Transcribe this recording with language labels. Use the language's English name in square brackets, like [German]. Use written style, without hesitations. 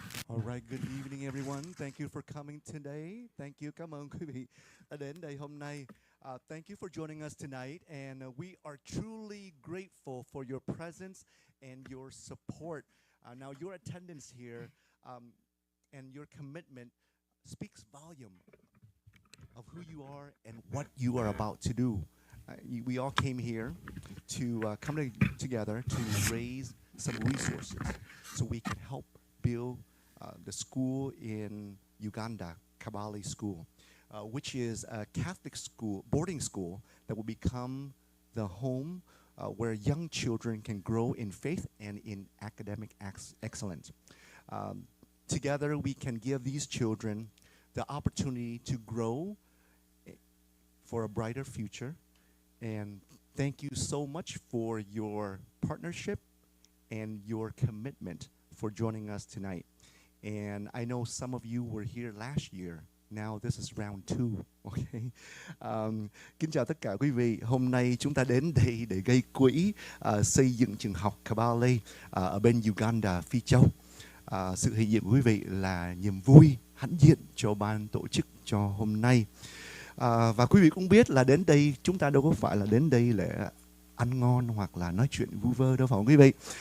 [English] All right, good evening everyone. Thank you for coming today. Thank you. [Vietnamese] Cảm ơn quý vị đã đến đây hôm nay. [English] Thank you for joining us tonight, and we are truly grateful for your presence and your support. Now, your attendance here and your commitment speaks volume of who you are and what you are about to do. We all came here to together to raise some resources so we can help build the school in Uganda, Kabale School, which is a Catholic school, boarding school that will become the home where young children can grow in faith and in academic excellence. Together, we can give these children the opportunity to grow for a brighter future. And thank you so much for your partnership and your commitment for joining us tonight. And I know some of you were here last year. Now this is round 2. Okay. [Vietnamese] Kính chào tất cả quý vị. Hôm nay chúng ta đến đây để gây quỹ xây dựng trường học Kabale ở bên Uganda, Phi Châu. Sự hiện diện của quý vị là niềm vui hãnh diện cho ban tổ chức cho hôm nay. Và quý vị cũng biết là đến đây chúng ta đâu có phải là đến đây để ăn ngon hoặc là nói chuyện vu vơ đâu phải không quý vị.